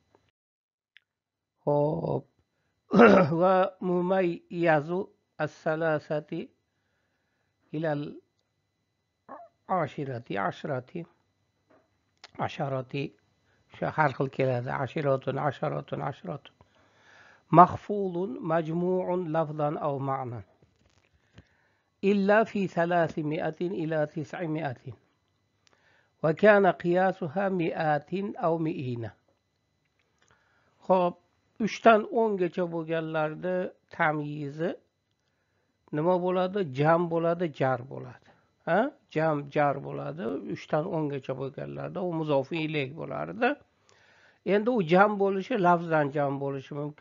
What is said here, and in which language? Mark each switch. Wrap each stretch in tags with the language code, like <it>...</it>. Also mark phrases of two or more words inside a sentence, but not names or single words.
<uz>Hop.</uz> <ar>ومميز الثلاثة إلى العشرة</ar> <uz>shu har xil keladi.</uz> <ar>asharatun. مخفوض مجموع لفظا أو معنى إلا في 300 إلى 900 وكان قياسها مئات أو مئين.</ar> <uz>خب 3dan 10gacha bo'lganlarda tamyizi nima bo'ladi? Jam bo'ladi, jar bo'ladi. Jam, jar bo'ladi. 3dan 10gacha bo'lganlarda u muzofi ilayh bo'lardi. Endi u jam bo'lishi lafzan jam bo'lishi mumkin.</uz>